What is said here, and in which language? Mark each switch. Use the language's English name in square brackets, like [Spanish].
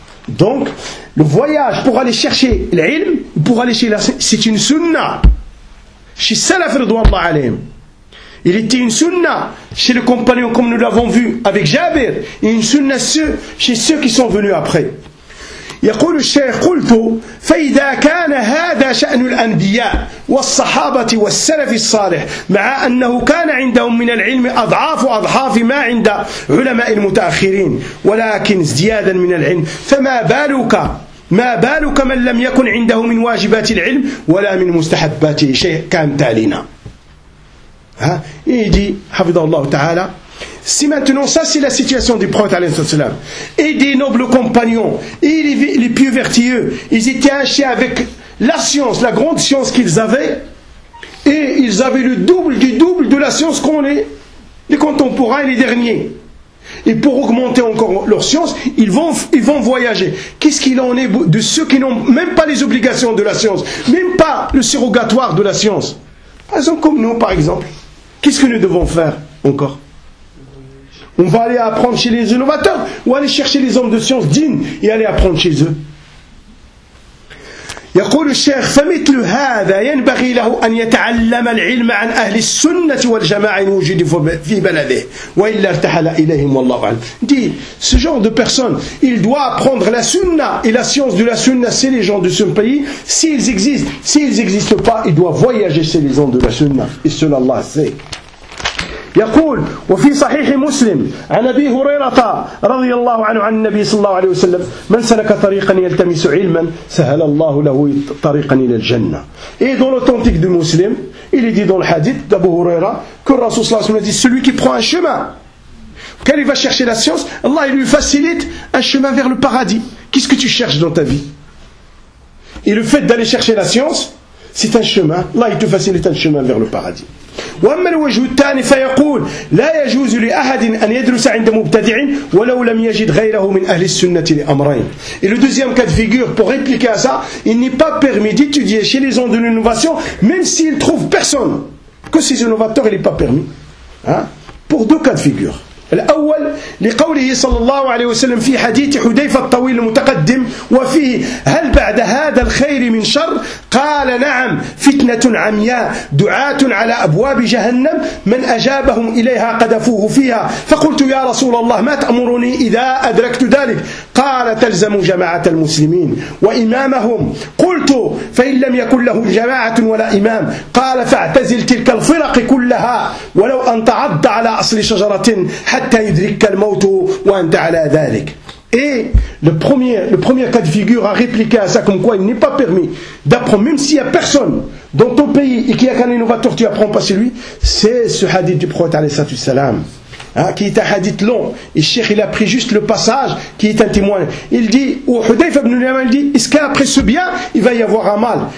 [French] Donc, le voyage pour aller chercher l'ilm, pour aller chez la science, c'est une sunnah. Chez Salaf Ridwanullah alayhim. Il était une sunnah chez le compagnon, comme nous l'avons vu avec Jabir, et une sunnah chez ceux qui sont venus après. [Arabic] يقول الشيخ قلت فإذا كان هذا شأن الأنبياء والصحابة والسلف الصالح مع أنه كان عندهم من العلم أضعاف وأضعاف ما عند علماء المتأخرين ولكن ازديادا من العلم فما بالك من لم يكن عنده من واجبات العلم ولا من مستحباته شيء كان تالينا ها يجي حفظه الله تعالى. [French] Si maintenant ça c'est la situation du prophète et des nobles compagnons et les plus vertueux, ils étaient hachés avec la science, la grande science qu'ils avaient, et ils avaient le double du double de la science qu'on est les contemporains et les derniers, et pour augmenter encore leur science ils vont voyager. Qu'est-ce qu'il en est de ceux qui n'ont même pas les obligations de la science, même pas le surrogatoire de la science? Par exemple, comme nous par exemple, qu'est-ce que nous devons faire encore? On va aller apprendre chez les innovateurs ou aller chercher les hommes de science dignes et aller apprendre chez eux. [Arabic] يقول الشيخ فمثل هذا ينبغي له أن يتعلم العلم عن أهل السنة والجماعة الموجود في بلده وإلا ارتحل إليهم والله أعلم. [French] Dit, ce genre de personne, il doit apprendre la sunna et la science de la sunna, c'est les gens de ce pays, s'ils existent. S'ils n'existent pas, il doit voyager chez les gens de la sunna, et cela Allah sait. [Arabic] يقول وفي صحيح مسلم عن أبي هريرة رضي الله عنه عن النبي صلى الله عليه وسلم من سلك طريقا يلتمس علما سهل الله له طريقا إلى الجنة. [French] Et dans l'authentique de Muslim, il est dit dans le hadith d'Abu Huraira que le Rasoul [Arabic] صلى الله عليه وسلم [French] dit, celui qui prend un chemin, quand il va chercher la science, Allah lui facilite un chemin vers le paradis. Qu'est-ce que tu cherches dans ta vie? Et le fait d'aller chercher la science, c'est un chemin. Allah, il te facilite un chemin vers le paradis. [Arabic] وأما الوجه الثاني فيقول لا يجوز لأحد أن يدرس عند مبتدع ولو لم يجد غيره من أهل السنة لأمرين. [French] Et le deuxième cas de figure pour répliquer à ça, il n'est pas permis d'étudier chez les gens de l'innovation même s'il trouve personne. Que ces innovateurs, il n'est pas permis. Hein? Pour deux cas de figure. [Arabic] الأول لقوله صلى الله عليه وسلم في حديث حذيفة الطويل المتقدم وفيه هل بعد هذا الخير من شر قال نعم فتنة عمياء دعاة على أبواب جهنم من أجابهم إليها قذفوه فيها فقلت يا رسول الله ما تأمرني إذا أدركت ذلك قال تلزم جماعة المسلمين وإمامهم قلت فإن لم يكن له جماعة ولا إمام قال فاعتزل تلك الفرق كلها ولو أن تعض على أصل شجرة حتى يدرك الموت وأنت على ذلك. [French] Et le premier cas de figure à répliquer à ça comme quoi il n'est pas permis d'apprendre, même s'il n'y a personne dans ton pays et qu'il n'y a qu'un innovateur, tu n'apprends pas chez lui, c'est ce hadith du prophète alayhi salatu wassalam, hein, qui est un hadith long. Et Cheikh, il a pris juste le passage qui est un témoignage. Il dit, ou Hudayfa ibn al-Yaman, il dit, est-ce qu'après ce bien, il va y avoir un mal?